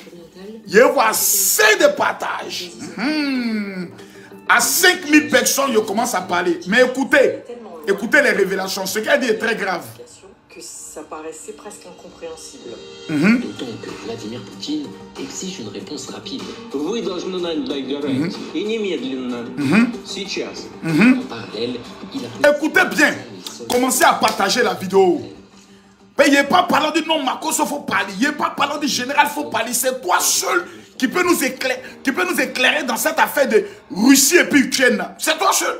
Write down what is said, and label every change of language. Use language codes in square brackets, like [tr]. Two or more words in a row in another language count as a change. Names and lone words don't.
[fr] Il voit assez de partages. À 5000 personnes, je commence à parler. Mais écoutez, écoutez les révélations. Ce qu'elle dit est très grave. Que ça paraissait presque incompréhensible. D'autant que Vladimir Poutine exige une réponse rapide. [ru] Вы должны нам доверять. И немедленно. Сейчас. [fr] En parallèle, il a... Écoutez bien. Commencez à partager la vidéo. Mais il n'est pas parlant du nom Makoso, il faut parler. Il n'est pas parlant du général, il faut parler. C'est toi seul qui peut nous éclairer dans cette affaire de Russie et puis Ukraine. C'est toi seul.